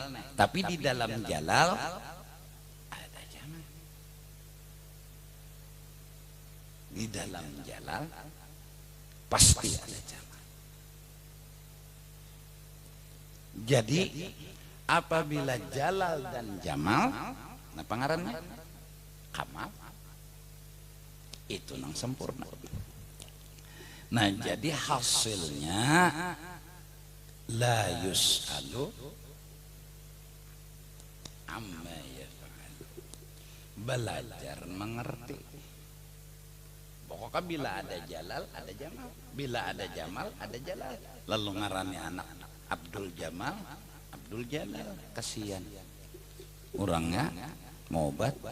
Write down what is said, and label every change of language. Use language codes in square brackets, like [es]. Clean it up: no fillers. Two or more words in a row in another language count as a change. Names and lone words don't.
[id] Tapi di dalam jalal ada jamal. Di dalam jalal pasti ada jamal. Jadi apabila jalal dan jamal, [bjn] nah pengarannya kamal, itu nang sempurna. [id] Nah jadi hasilnya [ar] la yus'alu amma yaf'alu, [id] belajar mengerti. Pokoknya bila ada jalal ada jamal, bila ada jamal ada jalal. Lalu ngarannya anak Abdul Jamal, Abdul Jalal, kasihan orangnya mau obat.